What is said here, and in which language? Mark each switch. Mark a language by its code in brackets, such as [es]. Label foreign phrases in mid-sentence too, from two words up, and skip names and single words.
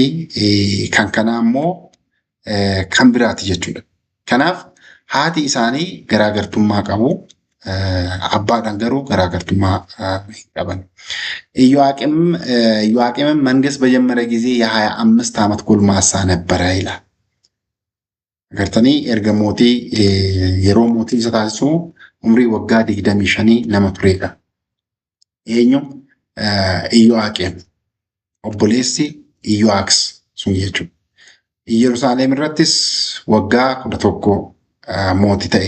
[om] Kan kanaa immoo kan biraati jechuudha. Kanaaf haati isaanii garaagartummaa qabu. abbaadhaan garuu garaagartummaa hin qaban. [am] ኢዮአቄምም መንግስት በጀመረ ጊዜ የ25 ዓመት ጎልማሳ ነበረ ይላል። [om] agartanii erga mootii yeroo mootii isa taasisu umrii waggaa 25 nama turedha. Eenyu Iyoo'aqem obboleessi Iyoo'aks sun jechuudha. Yerusaalem irrattis waggaa 11 mootii ta'e.